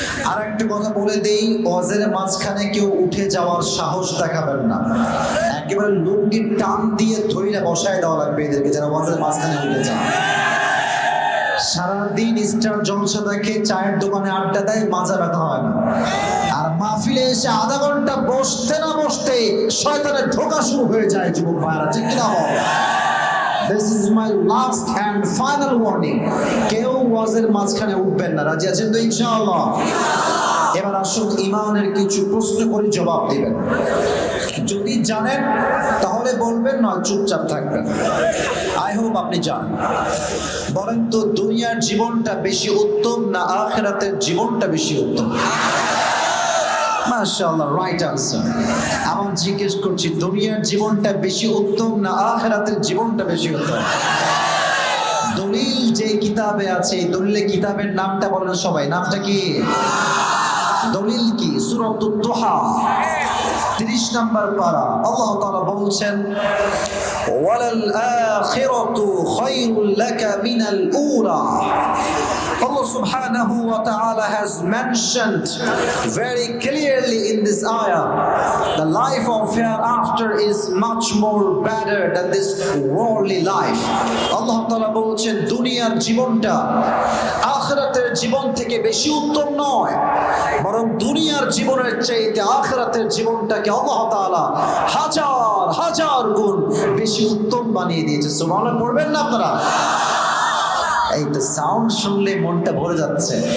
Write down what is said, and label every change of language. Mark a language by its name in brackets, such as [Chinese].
[Bangla] আর একটা কথা বলে দেই, ওয়াজের মাঝখানে কেউ উঠে যাওয়ার সাহস দেখাবেন না, একেবারে লুঙ্গির টান দিয়ে ধইরা বসায় দেওয়া লাগবে এদেরকে, যারা ওয়াজের মাঝখানে উঠে যান। সারাদিন স্টার জলসা দেখে, চায়ের দোকানে আড্ডা দেয়, মাজা ব্যথা হয় না। আর মাহফিলে এসে আধা ঘন্টা বসতে না বসতে শয়তানের ধোঁকা শুরু হয়ে যায়। যুবক ভাইরা, ঠিক কিনা বল? [English] This is my last and final warning. [Bangla] কেউ ওয়াজের মাঝখানে উঠবেন না। রাজি আছেন তো ইনশাআল্লাহ? এবার আসুন, ইমানের কিছু প্রশ্ন করে জবাব দিবেন। যদি জানেন তাহলে বলবেন, না চুপচাপ থাকবেন। [English] I hope [Bangla] আপনি জানেন। বলেন তো, দুনিয়ার জীবনটা বেশি উত্তম না আখিরাতের জীবনটা বেশি উত্তম? মাশাআল্লাহ, [English] Right answer. [Bangla] আমার জিজ্ঞেস করছি, দুনিয়ার জীবনটা বেশি উত্তম না আখিরাতের জীবনটা বেশি উত্তম? দলিল যে কিতাবে আছে, দলিলে কিতাবের নামটা বলেন সবাই। নামটা কি? দলিল কি? সূরাতুদ দুহা 30 নম্বর পারা। [Arabic] আল্লাহ তাআলা বলছেন, ওয়ালাল আখিরাতু খায়রুল লাকা মিনাল উলা। [English] Allah subhanahu wa ta'ala has mentioned very clearly in this ayah, the life of hereafter is much more better than this worldly life. [Bangla] Allah ta'ala বলছেন, দুনিয়ার জীবনটা আখিরাতের জীবন থেকে বেশি উত্তম নয়, বরং দুনিয়ার জীবনের চাইতে আখিরাতের জীবনটাকে আল্লাহ তাআলা হাজার হাজার গুণ বেশি উত্তম বানিয়ে দিয়েছে। সুবহানাল্লাহ পড়বেন না আপনারা? এই তো সাউন্ড শুনলে মনটা ভরে যাচ্ছে।